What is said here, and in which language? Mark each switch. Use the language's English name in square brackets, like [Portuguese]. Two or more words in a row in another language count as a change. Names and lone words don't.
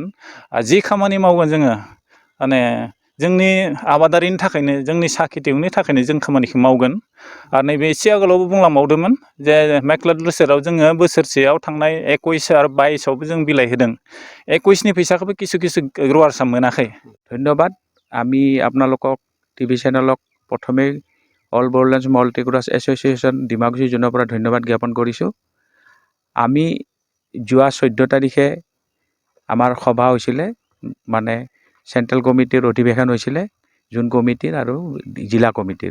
[Bodo] जि खामानि मावगोन जोङो जोंनि आबादारिनि थाखायनो जोंनि साहा खेथियगनि थाखायनो जों खामानिखौ मावगोन। आरो नैबे एसे आगोलावबो बुंलांबावदोंमोन जे मेक्लाद बोसोराव जोङो बोसोरसेयाव थांनाय 21 आरो 22आवबो जों बिलाइ होदों। 21नि फैसाखौबो किसु ग्रवार्सआ मोनाखै। [Assamese] ধন্যবাদ। আমি আপোনালোকক টিভি চেনেলক প্ৰথমে অল বড়োলেণ্ড মাল্টিক্ৰছ এছ'চিয়েশ্যন ডিমাকুচি জনৰ পৰা ধন্যবাদ জ্ঞাপন কৰিছোঁ। আমি যোৱা 14 তাৰিখে আমাৰ সভা হৈছিলে, [English] central committee [Assamese] অধিৱেশন হৈছিলে, [English] zone committee [Assamese] আৰু জিলা কমিটিৰ।